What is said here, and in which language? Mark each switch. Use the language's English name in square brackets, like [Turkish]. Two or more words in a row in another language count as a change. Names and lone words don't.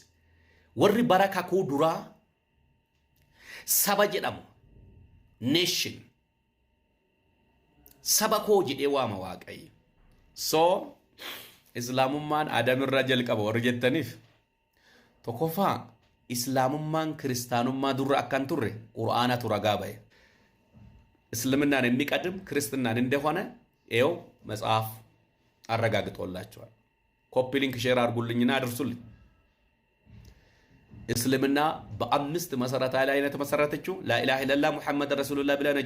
[Oromo] Warri bara kakuu duraa saba jedhamu nation sabako jedhee waama waaqayyo. So islaamummaan aadamirraa jalqaba warri jettaniif tokkoffaa islaamummaan kiristaanummaa durra akkan turre qur'aanatu ragaa ba'e. [Amharic] እስልምናን የሚቀድም ክርስትናን እንደሆነ ይኸው መጽሐፍ አረጋግጦላችኋል። [English] copy link share [Amharic] አድርጉልኝና አድርሱልኝ። እስልምና በአምስት መሰረታዊ ላይ ነው የተመሰረተችው። [Arabic] لا إله إلا الله محمد رسول الله [Amharic] ብላ ነው